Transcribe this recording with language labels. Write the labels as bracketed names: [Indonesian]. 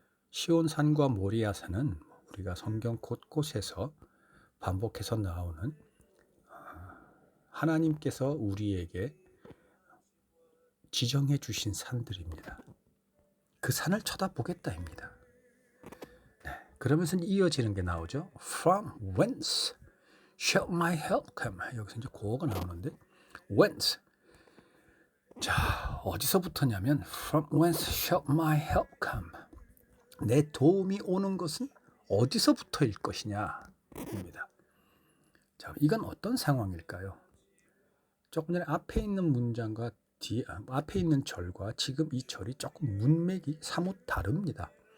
[Korean] 시온산과 모리아산은 우리가 성경 곳곳에서 반복해서 나오는 하나님께서 우리에게 지정해 주신 산들입니다. 그 산을 쳐다보겠다입니다. 그러면서 이어지는 게 나오죠. [English] From whence shall my help come? [Korean] 여기서 이제 고어가 나오는데 whence. 자, 어디서부터냐면 [English] From whence shall my help come? [Korean] 내 도움이 오는 것은 어디서부터일 것이냐 입니다. 자, 이건 어떤 상황일까요? 조금 전에 앞에 있는 문장과 앞에 있는 절과 지금 이 절이 조금 문맥이 사뭇 다릅니다.